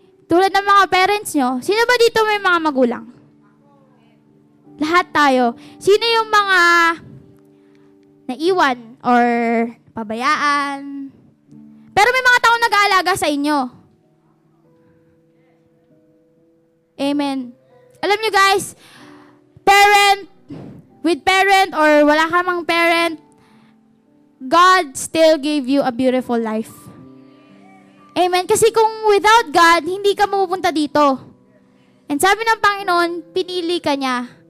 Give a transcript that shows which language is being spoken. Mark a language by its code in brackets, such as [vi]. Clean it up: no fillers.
[tl] Tulad ng mga parents nyo, sino ba dito may mga magulang? Lahat tayo. Sino yung mga naiwan or pabayaan? Pero may mga taong nag-aalaga sa inyo. Amen. Alam nyo guys, [en] parent or wala ka mang parent, God still gave you a beautiful life. [tl] Amen. Kasi kung [en] without God, [tl] hindi ka mapupunta dito. And sabi ng Panginoon, pinili ka niya.